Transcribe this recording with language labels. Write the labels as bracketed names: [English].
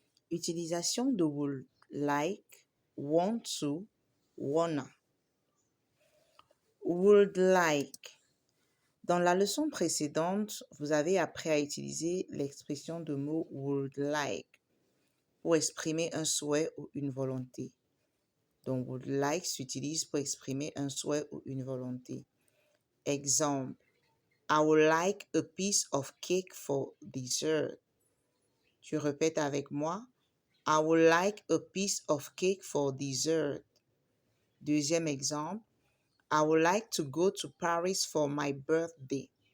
[French] Utilisation de would like, want to, wanna. [English] Would like. [French] Dans la leçon précédente, vous avez appris à utiliser l'expression de mot would like pour exprimer un souhait ou une volonté. Donc, would like s'utilise pour exprimer un souhait ou une volonté. [English] Exemple, I would like a piece of cake for dessert. [French] Tu répètes avec moi. [English] I would like a piece of cake for dessert. [French] Deuxième exemple. [English] I would like to go to Paris for my birthday.